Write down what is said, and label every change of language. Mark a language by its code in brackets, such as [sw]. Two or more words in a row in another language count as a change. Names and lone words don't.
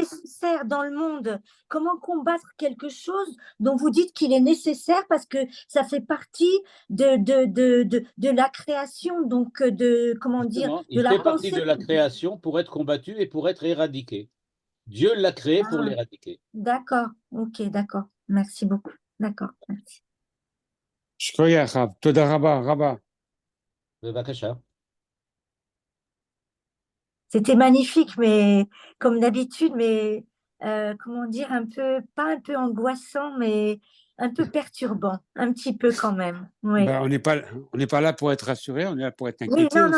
[fr] nécessaire dans le monde, comment combattre quelque chose dont vous dites qu'il est nécessaire parce que ça fait partie de la création, donc comment dire, Justement, de il la fait partie pensée. de la création pour être combattu et pour être éradiqué. Dieu l'a créé pour Ah, l'éradiquer. d'accord, ok, d'accord. Merci beaucoup. D'accord, merci. [ar] شكرا خاب [he] تודה רבה רבה. Bevakasha. [fr] C'était magnifique, mais comme d'habitude, mais comment dire, pas un peu angoissant, mais un peu perturbant, un petit peu quand même. Oui. Ben, on n'est pas là pour être rassuré, on est là pour être Oui, inquiété non, non,